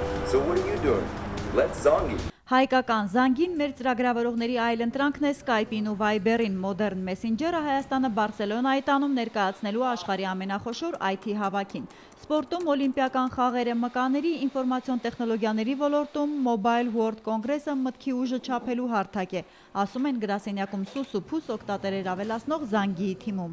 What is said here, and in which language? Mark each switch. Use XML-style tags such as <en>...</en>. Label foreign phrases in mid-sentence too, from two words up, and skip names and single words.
<en>So what are you doing? Let's Zangi.</en> <hy>Հայկական Զանգին մեր ծրագրավորողների այլ ընտրանքն է Skype-ին ու Viber-ին Modern Messenger-ը Հայաստանը Բարսելոնայի տանում ներկայացնելու աշխարհի ամենախոշոր IT հավաքին։ Սպորտում օլիմպիական խաղերը մկաների, ինֆորմացիոն տեխնոլոգիաների ոլորտում Mobile World Congress-ը մտքի ուժը չափելու հարթակ է, ասում են գրասենյակում սուս ու փուս օգտատերեր ավելացնող Զանգիի թիմում։</hy>